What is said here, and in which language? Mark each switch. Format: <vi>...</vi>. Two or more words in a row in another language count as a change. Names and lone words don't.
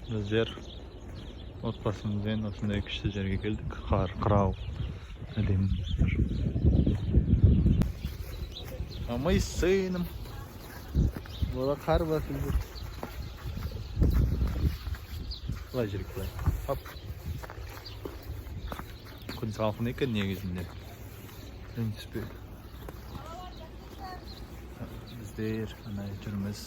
<kk>жер. Отбасымызбен осындай күшті жерге келдік. Қар, қырау. Әдемі.</kk> <ru>А мы с сыном.</ru> <kk>Бұда қар басып жүр. Былай жүріп былай. Хоп. Күн салқын екен негізінде. Күн түспейді. Біздер ана жүрміз.</kk>